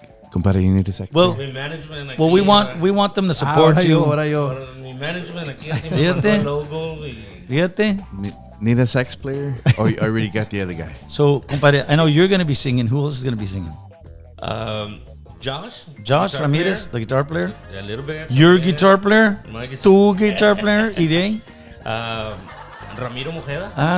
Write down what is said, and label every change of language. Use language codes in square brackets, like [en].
[en] Compadre, you need to say. Well, [es] Mi management aquí, [en] we want them to support you. [es] Ahora yo. Mi management aquí así me mandó el logo. Fíjate. [en] Need a sax player? Or you already got the other guy? So, compadre, I know you're going to be singing. Who else is going to be singing? Josh Ramirez, the guitar player. A little bit. Your guitar player. My guitar. [es] Tu [en] guitar player. [es] ¿Y de ahí? Ramiro Mojeda.